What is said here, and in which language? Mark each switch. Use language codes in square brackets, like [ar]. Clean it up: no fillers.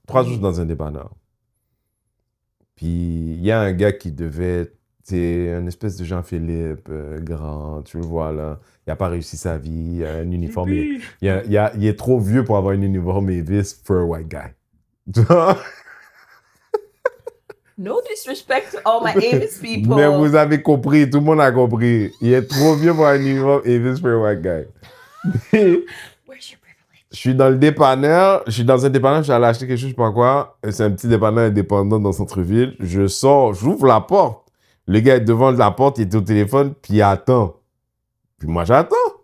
[fr] 3 jours, je suis dans un dépanneur. Puis il y a un gars qui devait, tu sais, une espèce de Jean-Philippe, grand, tu le vois là. Il n'a pas réussi sa vie, il a un uniforme. Il est trop vieux pour avoir un uniforme Avis [en] for a white guy. [fr] Tu vois? [en] No disrespect to all my Avis people. [fr] Mais vous avez compris, tout le monde a compris. Il est trop vieux pour un uniforme Avis [en] for a white guy. Where's your privilege? [fr] Je suis dans le dépanneur, je suis dans un dépanneur, je suis allé acheter quelque chose, je sais pas quoi. C'est un petit dépanneur indépendant dans le centre-ville. Je sors, j'ouvre la porte. Le gars est devant la porte, il est au téléphone, puis il attend. Puis moi, j'attends.